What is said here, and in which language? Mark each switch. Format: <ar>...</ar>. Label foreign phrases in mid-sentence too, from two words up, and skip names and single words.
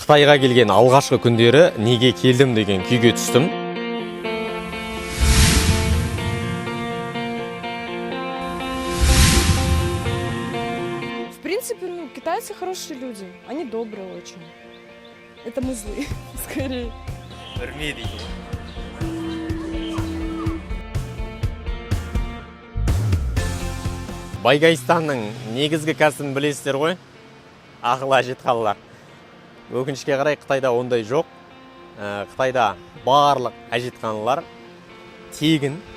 <kk>Қытайға келген алғашқы күндері неге келдім деген күйге түстім.</kk> <ru>В принципе, китайцы хорошие люди. Они добрые очень. Это мы злые, скорее.</ru> <kk>Байгайстанның негізгі кәсібін білесіздер ғой? Ақыл әжетханалар. Өкінішке қарай Қытайда ондай жоқ. Қытайда барлық әжетханалар тегін.</kk>